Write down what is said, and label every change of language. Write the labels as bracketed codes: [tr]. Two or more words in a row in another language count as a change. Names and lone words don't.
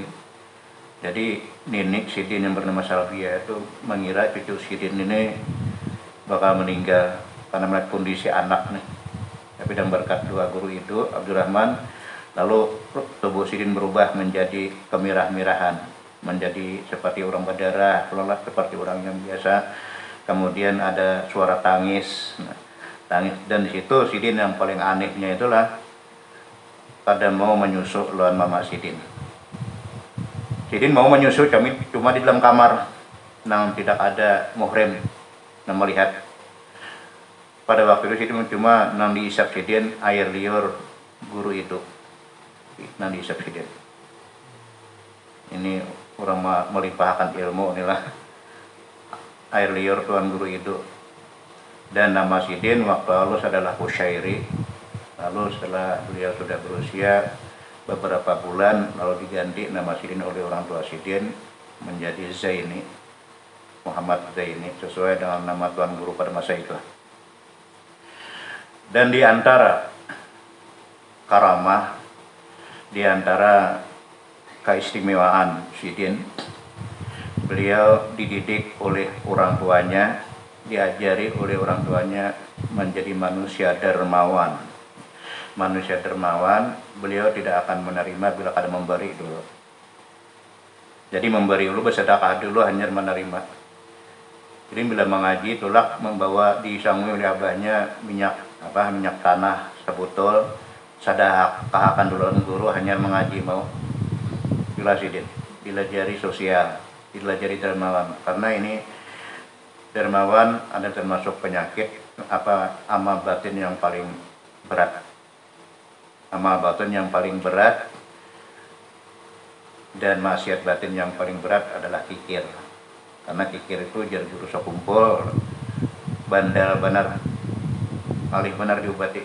[id] Jadi nenek Sidin yang bernama Salvia itu mengira cucu Sidin ini bakal meninggal karena melihat kondisi anak nih. Tapi dan berkat dua guru itu Abdurrahman, lalu tubuh Sidin berubah menjadi kemirah-mirahan, menjadi seperti orang berdarah, seolah seperti orang yang biasa. Kemudian ada suara tangis, tangis, dan di situ Sidin yang paling anehnya itulah pada mau menyusu lawan Mama Sidin. [bjn] Sidin mau menyusu cuma di dalam kamar, nang tidak ada muhrim nang melihat. Pada waktu itu Sidin cuma nang diisap Sidin air liur guru itu, nang diisap Sidin. [id] Ini orang melimpahkan ilmu inilah air liur tuan guru itu. Dan nama Sidin waktu lalu adalah Kusyairi. Lalu setelah beliau sudah berusia beberapa bulan, lalu diganti nama Sidin oleh orang tua Sidin menjadi Zaini, Muhammad Zaini, sesuai dengan nama tuan guru pada masa itu. Dan di antara karamah, di antara keistimewaan Sidin, beliau dididik oleh orang tuanya, diajari oleh orang tuanya menjadi manusia dermawan. Manusia dermawan, beliau tidak akan menerima bila kada memberi dulu. Jadi memberi dulu, bersedekah dulu, hanya menerima. [bjn] Jadi bila mengaji, itulah membawa disangui oleh abahnya minyak tanah sebotol, sadahak kahakan dulu guru, hanya mengaji mau. Bila Sidin, dilajari sosial, dilajari dermawan. [id] Karena ini dermawan ada termasuk penyakit amal batin yang paling berat. Amal batin yang paling berat dan maksiat batin yang paling berat adalah kikir. [bjn] Karena kikir itu jar guru sakumpul bandal benar, alih benar diobati.